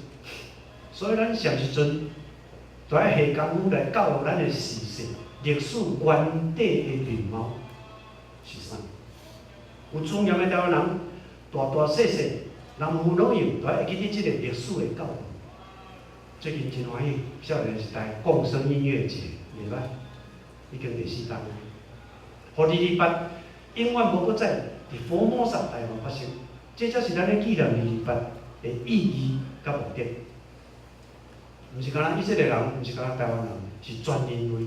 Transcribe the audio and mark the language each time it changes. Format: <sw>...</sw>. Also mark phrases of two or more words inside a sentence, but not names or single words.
<nan>所以咱上时阵，就要下功夫来教育咱的事实，历史原底的面貌是啥？有尊严的台湾人，大大细细，男女老幼，都要记得这个历史的教育。最近真欢喜，少年时代共生音乐节，袂歹，已经第4档了。互228永远无搁再。伫佛摩萨台湾发生，这才是咱咧纪念228的意义甲目的。毋是干那以色列人，毋是干那台湾人，是全人类。</nan>